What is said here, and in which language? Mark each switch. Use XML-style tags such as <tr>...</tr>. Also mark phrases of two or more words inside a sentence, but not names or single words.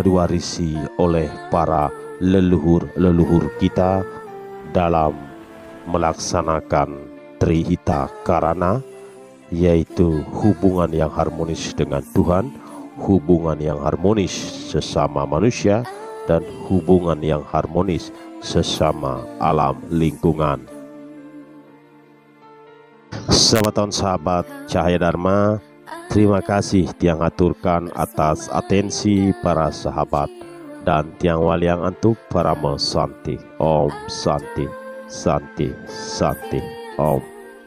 <id>diwarisi oleh para leluhur-leluhur kita dalam melaksanakan Trihita Karana, yaitu hubungan yang harmonis dengan Tuhan, hubungan yang harmonis sesama manusia, dan hubungan yang harmonis sesama alam lingkungan. Semeton sahabat Cahaya Dharma, terima kasih tiang aturkan atas atensi para sahabat, dan</id> <ban>tiang waliang antuk</ban> <id>para Santi.</id> <sa>Om Santi, Santi, Santi, Om.</sa>